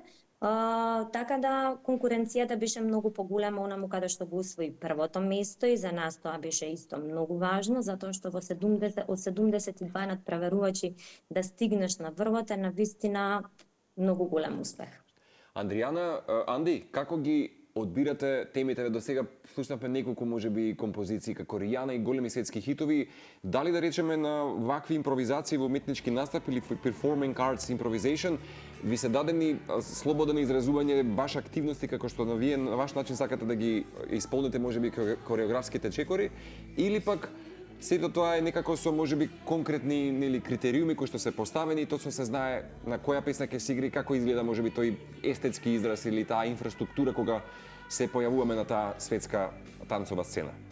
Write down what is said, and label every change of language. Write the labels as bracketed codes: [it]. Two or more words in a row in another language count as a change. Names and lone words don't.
[mk] Така да конкуренцијата беше многу поголема онаму каде што го усвои првото место и за нас тоа беше исто многу важно, затоа што од 72 надпреварувачи да стигнеш на врвот е навистина многу голем успех. Андријана, Анди, како ги одбирате темите? До сега слушнавме неколку можеби композиции како Ријана и големи светски хитови. Дали да речеме на вакви импровизации во уметнички настап или [en] performing arts improvisation [mk] ви се дадени слобода на изразување баш активности како што вие на ваш начин сакате да ги исполните можеби кореографските чекори, или пак сето тоа е некако со можеби конкретни нели критериуми кои што се поставени и точно се знае на која песна ќе се игри, како изгледа можеби тој естетски израз или таа инфраструктура кога се појавуваме на таа светска танцова сцена?